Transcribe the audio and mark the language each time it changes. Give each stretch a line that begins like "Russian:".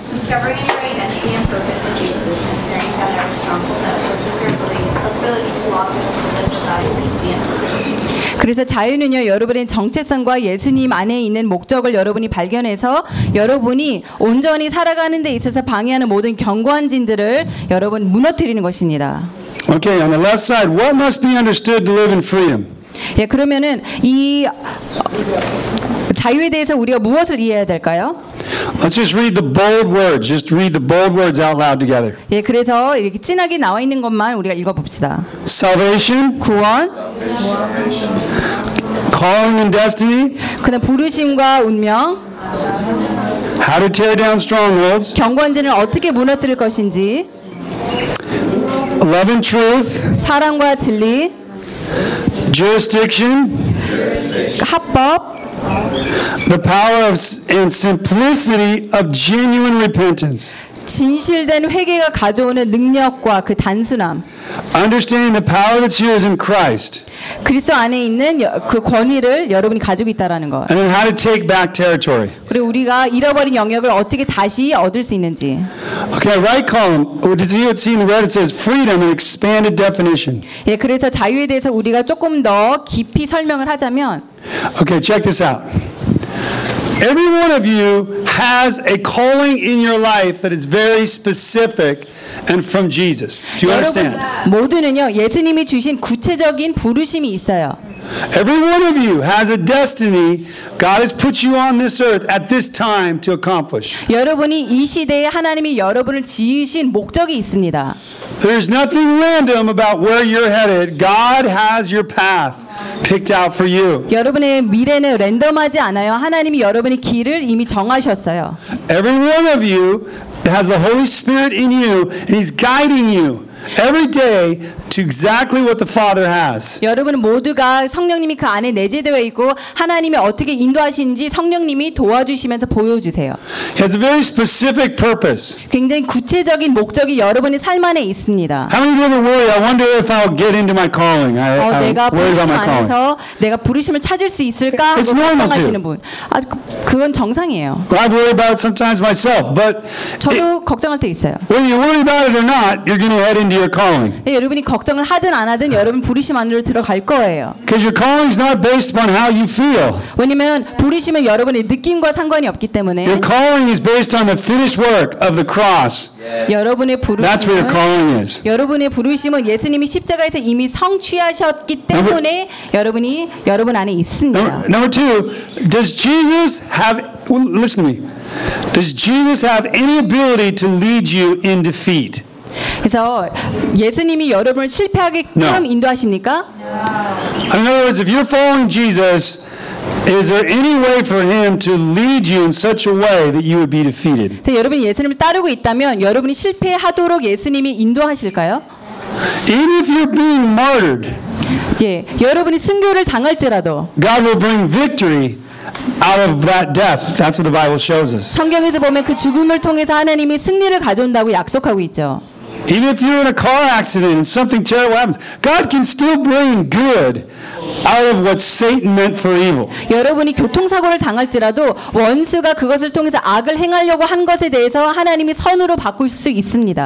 English: Discovering your identity and purpose in Jesus and tearing down every stronghold that opposes your ability to walk in the fullness of God and to be in purpose.
Korean: 그래서 자유는요, 여러분의 정체성과 예수님 안에 있는 목적을 여러분이 발견해서 여러분이 온전히 살아가는 데 있어서 방해하는 모든 견고한 진들을 여러분 무너뜨리는 것입니다.
English: Okay, on the left side, what must be understood to live in freedom?
Korean: 예, 그러면은 이 자유에 대해서 우리가 무엇을 이해해야 될까요?
English: Let's just read the bold words. Just read the bold words out loud together.
Korean: 예, 그래서 이렇게 진하게 나와 있는 것만 우리가 읽어봅시다.
English: Salvation.
Korean: 구원.
English: Calling and destiny.
Korean: 그다음 부르심과 운명.
English: How to tear down strongholds.
Korean: 견고한 진을 어떻게 무너뜨릴 것인지.
English: Love and truth.
Korean: 사랑과 진리.
English: Jurisdiction.
Korean: 합법.
English: The power of and simplicity of genuine repentance.
Korean: 진실된 회개가 가져오는 능력과 그 단순함.
English: Understanding the power that's yours in Christ.
Korean: 그리스도 안에 있는 그 권위를 여러분이 가지고 있다라는 거.
English: And then how to take back territory.
Korean: 그리고 우리가 잃어버린 영역을 어떻게 다시 얻을 수 있는지.
English: Okay, right column. Oh, did you see in the red it says freedom and expanded definition.
Korean: 예, 그래서 자유에 대해서 우리가 조금 더 깊이 설명을 하자면.
English: Okay, check this out. Every one of you has a calling in your life that is very specific and from Jesus. Do you understand?
Korean: 모두는요, 예수님이 주신 구체적인 부르심이 있어요.
English: Every one of you has a destiny God has put you on this earth at this time to accomplish.
Korean: 여러분이 이 시대에 하나님이 여러분을 지으신 목적이 있습니다.
English: There's nothing random about where you're headed. God has your path picked out for you.
Korean: 여러분의 미래는 랜덤하지 않아요. 하나님이 여러분의 길을 이미 정하셨어요.
English: Every one of you has the Holy Spirit in you and he's guiding you. Every day to exactly what the Father has.
Korean: 여러분 모두가 성령님이 그 안에 내재되어 있고 하나님이 어떻게 인도하시는지 성령님이 도와주시면서 보여주세요.
English: He has a very specific purpose.
Korean: 굉장히 구체적인 목적이 여러분의 삶 안에 있습니다.
English: How many people worry? I wonder if I'll get into my calling. I worry about my calling.
Korean: 내가 부르심 안에서 내가 부르심을 찾을 수 있을까? 걱정하시는 분. 아, 그건 정상이에요.
English: I worry about it sometimes myself, but
Korean: 저도 걱정할 때 있어요.
English: When you worry about it or not, you're going to head into your calling.
Korean: 여러분이 걱정을 하든 안 하든 여러분 부르심 안으로 들어갈 거예요.
English: Because your calling is not based upon how you feel.
Korean: 왜냐면 부르심은 여러분의 느낌과 상관이 없기 때문에.
English: Your calling is based on the finished work of the cross. Yeah.
Korean: 여러분의 부르심은
English: That's what your calling is.
Korean: 여러분의 부르심은 예수님이 십자가에서 이미 성취하셨기 때문에 여러분이 여러분 안에 있습니다.
English: Number two, does Jesus have listen to me. Does Jesus have any ability to lead you in defeat?
Korean: 그래서 예수님이 여러분을 실패하게 그럼 인도하십니까?
English: In other words, if you're following Jesus, is there any way for him to lead you in such a way that you would be defeated?
Korean: 여러분이 예수님을 따르고 있다면 여러분이 실패하도록 예수님이 인도하실까요?
English: Even if you're being martyred.
Korean: 예, 여러분이 순교를 당할지라도
English: God will bring victory. Out of that death, that's what the Bible shows us.
Korean: 성경에서 보면 그 죽음을 통해서 하나님이 승리를 가져온다고 약속하고 있죠.
English: Even if you're in a car accident and something terrible happens, God can still bring good out of what Satan meant for evil.
Korean: 여러분이 교통사고를 당할지라도 원수가 그것을 통해서 악을 행하려고 한 것에 대해서 하나님이 선으로 바꿀 수 있습니다.